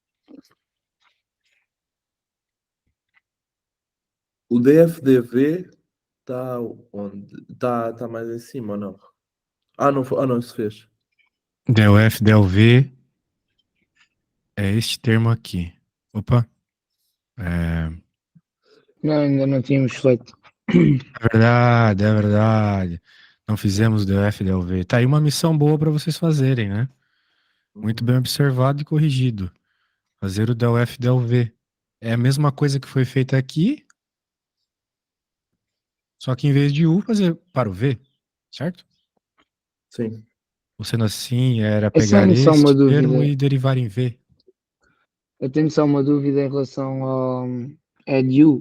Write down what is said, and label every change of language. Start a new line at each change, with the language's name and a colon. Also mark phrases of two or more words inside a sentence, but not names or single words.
Portuguese: O DFDV está onde? Está mais em cima ou não? Não, isso fez. Del F, del V é este termo aqui. Opa. É, Não, ainda não tínhamos feito. é verdade, é verdade. Não fizemos del F, del V. Tá aí uma missão boa para vocês fazerem, né? Muito bem observado e corrigido. Fazer o del F, del V. É a mesma coisa que foi feita aqui, só que em vez de U, fazer para o V, certo? Sim. Ou sendo assim, era Eu pegar tenho só uma este termo dúvida. e derivar em V. Eu tenho só uma dúvida em relação ao EDU.